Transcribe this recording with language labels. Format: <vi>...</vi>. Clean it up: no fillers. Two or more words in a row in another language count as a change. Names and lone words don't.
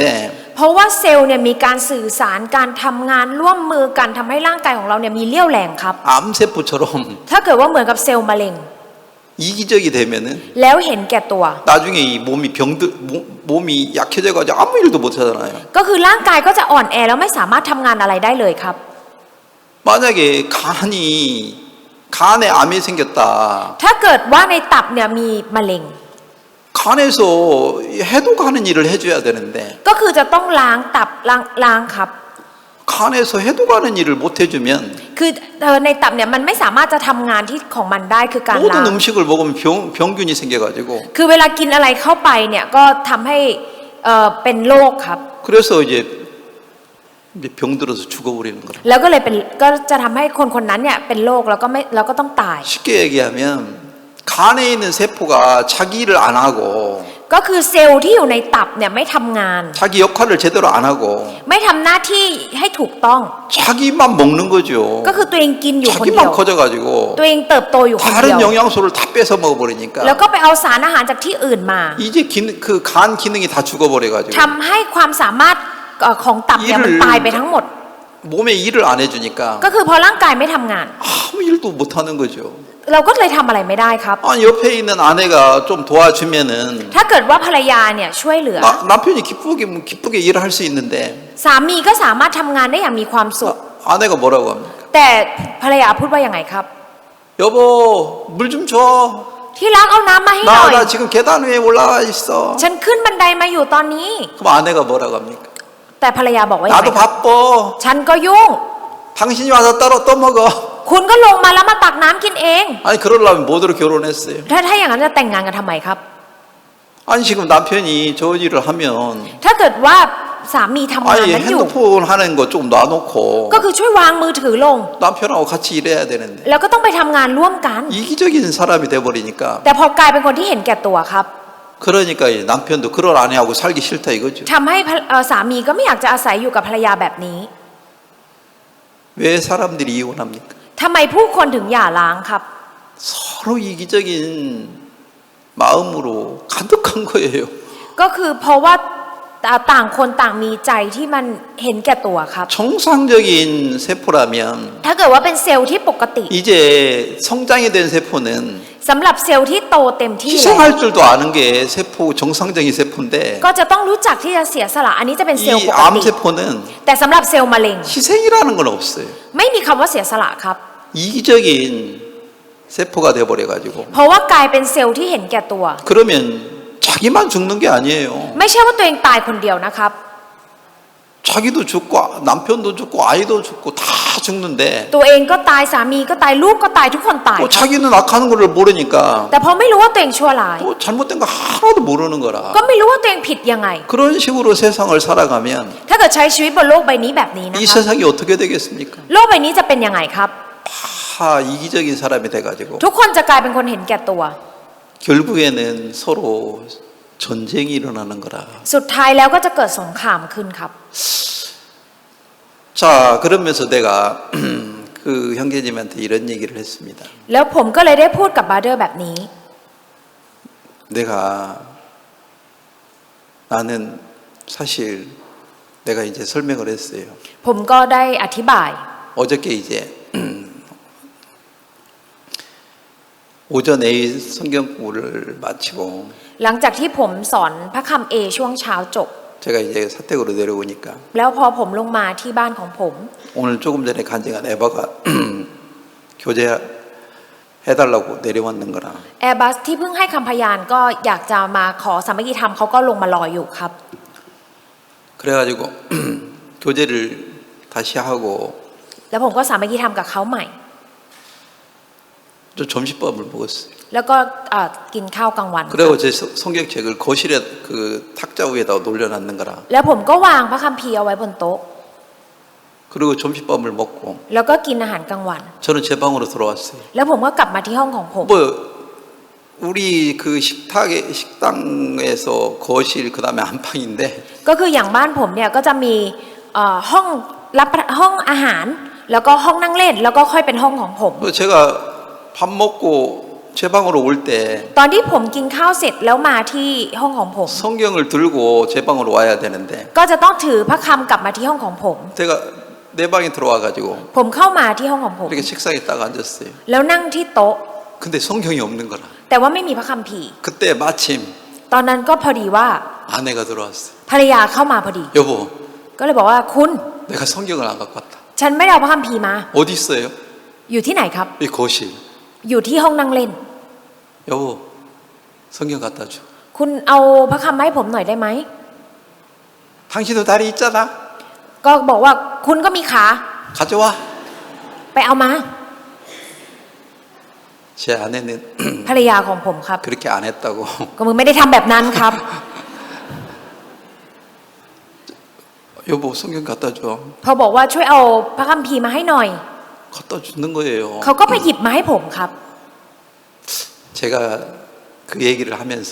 <th>เพราะว่าเซลล์เนี่ยมีการสื่อสารการทำงานร่วมมือกันทำให้ร่างกายของเราเนี่ยมีเรี่ยวแรงครับ</th> <ko>암세포처럼</ko> <th>ถ้าเกิดว่าเหมือนกับเซลล์มะเร็ง</th> <ko>이기적이 되면은</ko> <th>แล้วเห็นแก่ตัว</th> <ko>나중에 이 몸이 약해져가지고 아무 일도 못하잖아요.</ko> <th>ก็คือร่างกายก็จะอ่อนแอแล้วไม่สามารถทำงานอะไรได้เลยครับ</th> <ko>만약에 간에 암이 생겼다.</ko> <th>ถ้าเกิดว่าในตับเนี่ยมีมะเร็ง</th> <ko>간에서 해독하는 일을 해줘야 되는데</ko> <th>ก็คือจะต้องล้างตับล้างครับ</th> <ko>간에서 해독하는 일을 못 해주면</ko> <th>คือในตับเนี่ยมันไม่สามารถจะทำงานที่ของมันได้คือการล้าง</th> <ko>모든 음식을 먹으면 병균이 생겨가지고</ko> <th>คือเวลากินอะไรเข้าไปเนี่ยก็ทำให้เป็นโรคครับ</th> <ko>그래서 이제 병들어서 죽어버리는 거라.</ko> <th>แล้วก็เลยเป็นก็จะทำให้คนคนนั้นเนี่ยเป็นโรคแล้วก็ต้องตาย</th> <ko>쉽게 얘기하면 간에 있는 세포가 자기 일을 안 하고</ko> <th>ก็คือเซลล์ที่อยู่ในตับเนี่ยไม่ทำงาน</th> <ko>자기 역할을 제대로 안 하고</ko> <th>ไม่ทำหน้าที่ให้ถูกต้อง</th> <ko>자기만 먹는 거죠.</ko> <th>ก็คือตัวเองกินอยู่คนเดียว</th> <ko>자기만 커져가지고</ko> <th>ตัวเองเติบโตอยู่คนเดียว</th> <ko>다른 영양소를 다 뺏어 먹어버리니까</ko> <th>แล้วก็ไปเอาสารอาหารจากที่อื่นมา</th> <ko>이제 그 간 기능이 다 죽어버려가지고</ko> <th>ทำให้ความสามารถของตับเนี่ยมันตายไปทั้งหมด</th> <ko>몸에 일을 안 해주니까</ko> <th>ก็คือพอร่างกายไม่ทำงาน</th> <ko>아무 일도 못하는 거죠.</ko> <th>เราก็เลยทำอะไรไม่ได้ครับ</th> <ko>아니 옆에 있는 아내가 좀 도와주면은</ko> <th>ถ้าเกิดว่าภรรยาเนี่ยช่วยเหลือ</th> <ko>남편이 기쁘게 일을 할 수 있는데</ko> <th>สามีก็สามารถทำงานได้อย่างมีความสุข</th> <ko>아내가 뭐라고 합니까?</ko> <th>แต่ภรรยาพูดว่ายังไงครับ</th> <ko>여보 물 좀 줘.</ko> <th>ที่รักเอาน้ำมาให้หน่อย</th> <ko>나 지금 계단 위에 올라와 있어.</ko> <th>ฉันขึ้นบันไดมาอยู่ตอนนี้</th> <ko>그럼 아내가 뭐라고 합니까?</ko> <th>แต่ภรรยาบอกว่ายัง</th> <ko>나도</ko> <th>ไงครับ</th> <ko>바빠.</ko> <th>ฉันก็ยุ่ง</th> <ko>당신이 와서 따로 떠먹어.</ko> <th>คุณก็ลงมาแล้วมาตักน้ำกินเอง</th> <ko>아니 그러려면 뭐대로 결혼했어요?</ko> <th>ถ้าอย่างนั้นจะแต่งงานกันทำไมครับ</th> <ko>아니 지금 남편이 저 일을 하면</ko> <th>ถ้าเกิดว่าสามีทำงาน</th> <ko>아니</ko> <th>นั้นอยู่</th> <ko>핸드폰 하는 거 좀 놔놓고</ko> <th>ก็คือช่วยวางมือถือลง</th> <ko>남편하고 같이 일해야 되는데</ko> <th>แล้วก็ต้องไปทำงานร่วมกัน</th> <ko>이기적인 사람이 돼버리니까</ko> <th>แต่พอกลายเป็นคนที่เห็นแก่ตัวครับ</th> <ko>그러니까 이 남편도 그럴 아내하고 살기 싫다 이거죠.</ko> <th>ทำให้สามีก็ไม่อยากจะอาศัยอยู่กับภรรยาแบบนี้</th> <ko>왜 사람들이 이혼합니까?</ko> <th>ทำไมผู้คนถึงหย่าร้างครับ</th> <ko>서로 이기적인 마음으로 가득한 거예요.</ko> <th>ก็คือเพราะว่าต่างคนต่างมีใจที่มันเห็นแก่ตัวครับ</th> <ko>정상적인 세포라면</ko> <th>ถ้าเกิดว่าเป็นเซลล์ที่ปกติ</th> <ko>이제 성장이 된 세포는</ko> <th>สำหรับเซลล์ที่โตเต็มที่แล้ว</th> <ko>희생할 줄도 아는 게 세포 정상적인 세포인데</ko> <th>ก็จะต้องรู้จักที่จะเสียสละอันนี้จะเป็นเซลล์</th> <ko>이</ko> <th>ปก</th> <ko>암</ko> <th>ติ</th> <ko>세포는</ko> <th>แต่สำหรับเซลล์มะเร็ง</th> <ko>희생이라는 건 없어요.</ko> <th>ไม่มีคำว่าเสียสละครับ</th> <ko>이기적인 세포가 돼버려가지고</ko> <th>เพราะว่ากลายเป็นเซลล์ที่เห็นแก่ตัว</th> <ko>그러면 자기만 죽는 게 아니에요.</ko> <th>ไม่ใช่ว่าตัวเองตายคนเดียวนะครับ</th> <ko>자기도 죽고 남편도 죽고 아이도 죽고 다 죽는데</ko> <th>ตัวเองก็ตายสามีก็ตายลูกก็ตายทุกคนตาย</th> <ko>또</ko> <th>ครับ</th> <ko>자기는 악하는 걸 모르니까</ko> <th>แต่พอไม่รู้ว่าตัวเองชั่วร้าย</th> <ko>또 잘못된 거 하나도 모르는 거라.</ko> <th>ก็ไม่รู้ว่าตัวเองผิดยังไง</th> <ko>그런 식으로 세상을 살아가면</ko> <th>ถ้าเกิดใช้ชีวิตบนโลกใบนี้แบบนี้นะ</th> <ko>이</ko> <th>ครับ</th> <ko>세상이 어떻게 되겠습니까?</ko> <th>โลกใบนี้จะเป็นยังไงครับ</th> <ko>다 이기적인 사람이 돼가지고</ko> <th>ทุกคนจะกลายเป็นคนเห็นแก่ตัว</th> <ko>결국에는 서로 전쟁이 일어나는 거라.</ko> <th>สุดท้ายแล้วก็จะเกิดสงครามขึ้นครับ</th> <ko>자, 그러면서 내가 그 형제님한테 이런 얘기를 했습니다.</ko> <th>แล้วผมก็เลยได้พูดกับบราเดอร์แบบนี้</th> <ko>내가 나는 사실 내가 이제 설명을 했어요.</ko> <th>ผมก็ได้อธิบาย</th> <ko>어저께 이제 오전 A 성경 공부를 마치고</ko> <th>หลังจากที่ผมสอนพระคำเอช่วงเช้าจบ</th> <ko>제가 이제 사택으로 내려오니까</ko> <th>แล้วพอผมลงมาที่บ้านของผม</th> <ko>오늘 조금 전에 간증한 에바가 교제해달라고 내려왔는 거라.</ko> <th>แอร์บัสที่เพิ่งให้คำพยานก็อยากจะมาขอสามัคคีธรรมเขาก็ลงมารออยู่ครับ</th> <ko>그래가지고 교제를 다시 하고</ko> <th>แล้วผมก็สามัคคีธรรมกับเขาใหม่</th> <ko>좀 점심밥을 먹었어요.</ko> <th>แล้วก็กินข้าวกลางวัน</th> <ko>그리고 제 성경책을 거실에 그 탁자 위에다 올려놨는 거라.</ko> <th>แล้วผมก็วางพระคัมภีร์เอาไว้บนโต๊ะ</th> <ko>그리고 점심밥을 먹고</ko> <th>แล้วก็กินอาหารกลางวัน</th> <ko>저는 제 방으로 들어왔어요.</ko> <th>แล้วผมก็กลับมาที่ห้องของผม</th> <ko>뭐 우리 그 식당에서 거실 그다음에 안방인데</ko> <th>ก็คืออย่างบ้านผมเนี่ยก็จะมีห้องรับห้องอาหาร แล้วก็ห้องนั่งเล่น แล้วก็ค่อยเป็นห้องของผม</th> <ko>제가 밥 먹고 제 방으로 올 때</ko> <th>ตอนที่ผมกินข้าวเสร็จแล้วมาที่ห้องของผม</th> <ko>성경을 들고 제 방으로 와야 되는데</ko> <th>ก็จะต้องถือพระคำกลับมาที่ห้องของผม</th> <ko>제가 내 방에 들어와가지고</ko> <th>ผมเข้ามาที่ห้องของผม</th> <ko>이렇게 책상에 딱 앉았어요.</ko> <th>แล้วนั่งที่โต๊ะ</th> <ko>근데 성경이 없는 거라.</ko> <th>แต่ว่าไม่มีพระคัมภีร์</th> <ko>그때 마침</ko> <th>ตอนนั้นก็พอดีว่า</th> <ko>아내가 들어왔어요.</ko> <th>ภรรยาเข้ามาพอดี</th> <ko>여보,</ko> <th>ก็เลยบอกว่าคุณ</th> <ko>내가 성경을 안 갖고 왔다.</ko> <th>ฉันไม่ได้เอาพระคัมภีร์มา</th> <ko>어디 있어요?</ko> <th>อยู่ที่ไหนครับ</th> <ko>이 거실.</ko> <th>อยู่ที่ห้องนั่งเล่น</th> <ko>여보, 성경 갖다 줘.</ko> <th>คุณเอาพระคำมาให้ผมหน่อยได้ไหม</th> <ko>당신도 다리 있잖아.</ko> <th>ก็บอกว่าคุณก็มีขา</th> <ko>가져와.</ko> <th>ไปเอามา</th> <ko>제 아내는</ko> <th>ภรรยาของผมครับ</th> <ko>그렇게 안 했다고.</ko> <th>ก็มึงไม่ได้ทำแบบนั้นครับ</th> <ko>여보, 성경 갖다 줘.</ko> <th>เขาบอกว่าช่วยเอาพระคัมภีร์มาให้หน่อย</th> <ko>갖다 주는 거예요.</ko> <th>เขาก็ไปหยิบมาให้ผมครับ</th> <ko>제가 그 얘기를 하면서</ko>